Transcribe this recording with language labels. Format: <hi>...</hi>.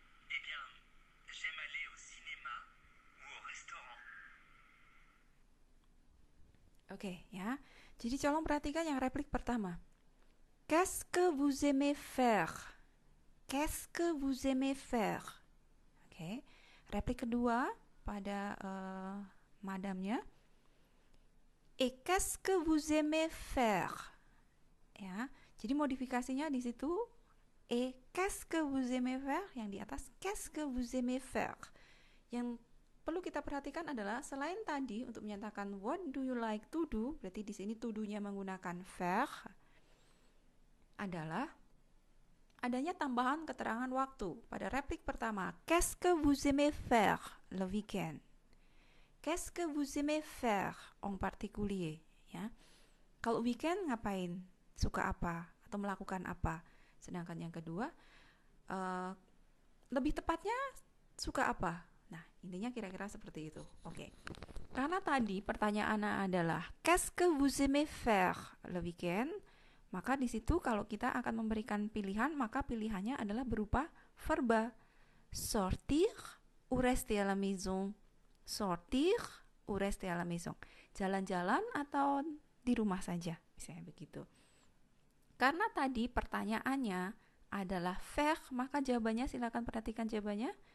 <fr>Eh bien, j'aime aller au cinéma ou au restaurant.</fr> <id>Oke ya, jadi tolong perhatikan yang replik pertama.</id> <fr>Qu'est-ce que vous aimez faire? Qu'est-ce que vous aimez faire?</fr> <id>Oke, replik kedua pada madamnya.</id> <fr>Et qu'est-ce que vous aimez faire?</fr> <id>Ya, jadi modifikasinya di situ.</id> <fr>Et qu'est-ce que vous aimez faire?</fr> <id>Yang di atas</id> <fr>qu'est-ce que vous aimez faire?</fr> <id>Yang perlu kita perhatikan adalah selain tadi untuk menyatakan</id> <en>what do you like to do,</en> <id>berarti di sini to do-nya menggunakan faire, adalah adanya tambahan keterangan waktu pada replik pertama.</id> <fr>Qu'est-ce que vous aimez faire le week-end? Qu'est-ce que vous aimez faire en particulier?</fr> <id>Ya, kalau weekend ngapain? Suka apa? Atau melakukan apa? Sedangkan yang kedua, lebih tepatnya suka apa? Nah, intinya kira-kira seperti itu. Oke. Karena tadi pertanyaannya adalah</id> <fr>qu'est-ce que vous aimez faire le weekend?</fr> <id>Maka di situ kalau kita akan memberikan pilihan, maka pilihannya adalah berupa verba.</id> <fr>Sortir ou rester à la maison? Sortir ou rester à la maison?</fr> <id>Jalan-jalan atau di rumah saja, misalnya begitu. Karena tadi pertanyaannya adalah faire, maka jawabannya silakan perhatikan jawabannya.</id>